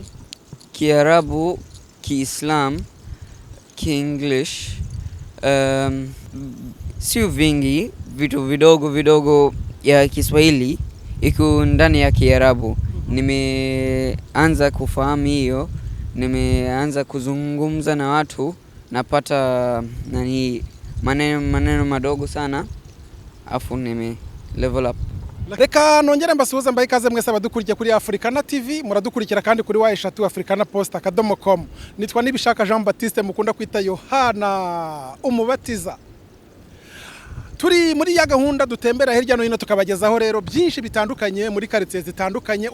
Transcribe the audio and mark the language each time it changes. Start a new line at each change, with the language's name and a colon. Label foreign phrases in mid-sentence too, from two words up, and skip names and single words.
Swahili: Kiarabu, Kiislam, Kienglish, sio vingi, vitu vidogo ya Kiswahili iko ndani ya Kiarabu. Nimeanza kufahamu hiyo, nimeanza kuzungumza na watu, napata maneno madogo sana, afu nime
English: level up.
Kinyarwanda: Reka nongere mbasuhuza mbaye ikaze mwese abadukurikiye kuri Africana TV, muradukurikira kandi kuri wa africanapost.com. Nitwa Nibishaka Jean Baptiste, mukunda kwita Yohana Umubatiza. Turi muri ya gahunda dutembera hirya no hino tukabagezaho rero byinshi bitandukanye muri quartiers zitandukanye.